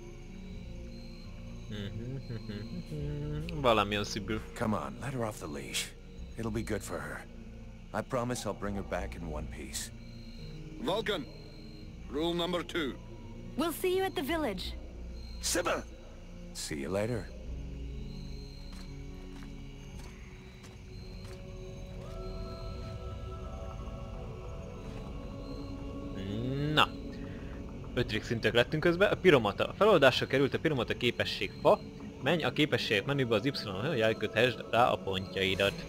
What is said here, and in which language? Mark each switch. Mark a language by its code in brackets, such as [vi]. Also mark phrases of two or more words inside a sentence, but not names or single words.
[hu] Valamilyen Sybil. [en] Come on, let her off the leash. It'll be good for her. I promise I'll bring her back in one piece. Vulcan, rule number 2. We'll see you at the village. Sybil! See you later. [hu] Na. 5. szintek lettünk közben. A piromata. A feloldásra került a piromata képesség fa. Menj a képességek menübe az Y-on, jelköthesd rá a pontjaidat.